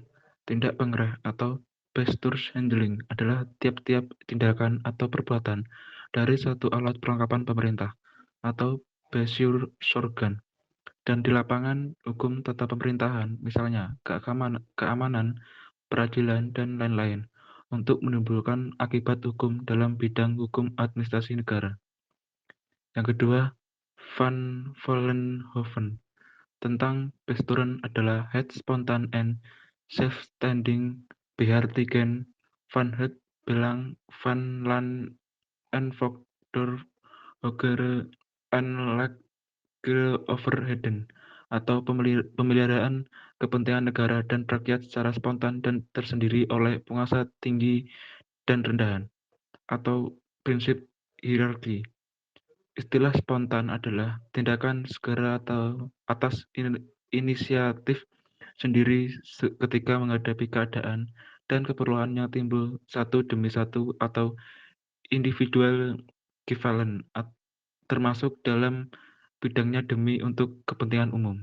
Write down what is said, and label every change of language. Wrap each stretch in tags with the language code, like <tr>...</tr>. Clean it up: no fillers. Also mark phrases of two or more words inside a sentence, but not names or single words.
<id>Tindak pengerah atau</id> <nl>besturs handling</nl> <id>adalah tiap-tiap tindakan atau perbuatan dari satu alat perlengkapan pemerintah atau</id> <nl>besur sorgan</nl> <id>dan di lapangan hukum tata pemerintahan, misalnya keamanan, peradilan, dan lain-lain, untuk menimbulkan akibat hukum dalam bidang hukum administrasi negara. Yang kedua,</id> <nl>Van Vollenhoven tentang besturen adalah het spontaan en zelfstandig behartigen van het belang van land en volk door hogere en lagere overheden,</nl> <id>atau pemeliharaan kepentingan negara dan rakyat secara spontan dan tersendiri oleh penguasa tinggi dan rendahan, atau prinsip hierarki. Istilah spontan adalah tindakan segera atau atas inisiatif sendiri ketika menghadapi keadaan dan keperluannya timbul satu demi satu atau</id> <en>individual equivalent,</en> <id>termasuk dalam bidangnya demi untuk kepentingan umum.</id>